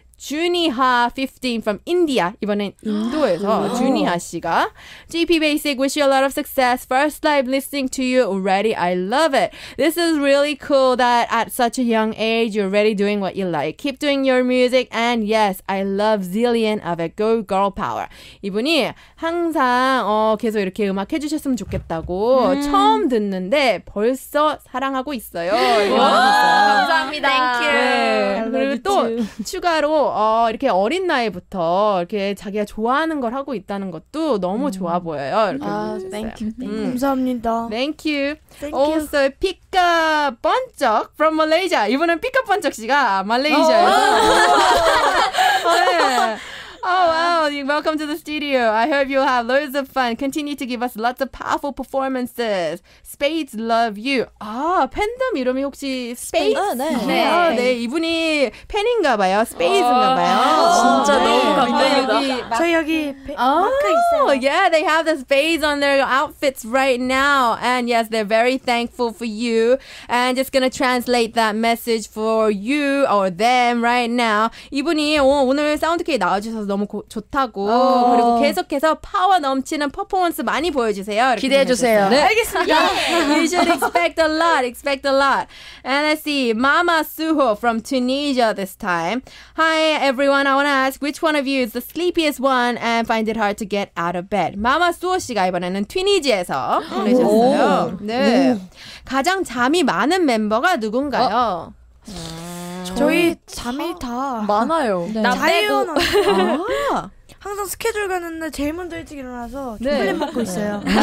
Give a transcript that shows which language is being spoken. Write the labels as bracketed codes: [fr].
[en] 주니하 15 from India. [ko] 이번엔 인도에서 주니하 씨가 [en] 지피베이직, wish you a lot of success. First live listening to you already. I love it. This is really cool that at such a young age you're already doing what you like. Keep doing your music and yes, I love zillion of it. Go girl power. [ko] 이분이 항상 계속 이렇게 음악 해주셨으면 좋겠다고 처음 듣는데 벌써 사랑하고 있어요. 감사합니다. [en] Thank you. [ko] 네, 그리고 또 추가로 이렇게 어린 나이부터 이렇게 자기가 좋아하는 걸 하고 있다는 것도 너무 좋아 보여요. 이렇게 [en] thank you. [ko] 감사합니다. [en] Thank you. Thank you. Also, 피카 번쩍 from Malaysia. [ko] 이번엔 피카 번쩍 씨가 말레이시아에서. [en] 네. Oh, wow. Welcome to the studio. I hope you'll have loads of fun. Continue to give us lots of powerful performances. Spades love you. [ko] 팬덤 이름이 혹시 Spades? 네. 네, 이분이 팬인가 봐요. Spades인가 봐요. 진짜 너무 감사합니다. 저희 여기 마크 있어요. [en] Yeah, they have the spades on their outfits right now. And yes, they're very thankful for you. And just gonna translate that message for you or them right now. [ko] 이분이 오늘 사운드 K 나와주셔서 너무 좋다고 그리고 계속해서 파워 넘치는 퍼포먼스 많이 보여주세요. 기대해주세요. 네, 알겠습니다. [en] You should expect a lot. And let's see, Mama Suho from Tunisia this time. Hi everyone, I want to ask which one of you is the sleepiest one and find it hard to get out of bed. [ko] Mama Suho 씨가 이번에는 튀니지에서 보내셨어요. 네, 가장 잠이 많은 멤버가 누군가요? 저희 잠이 다 많아요. 자유연 항상 스케줄 가는데 제일 먼저 일찍 일어나서 초콜릿 먹고 있어요.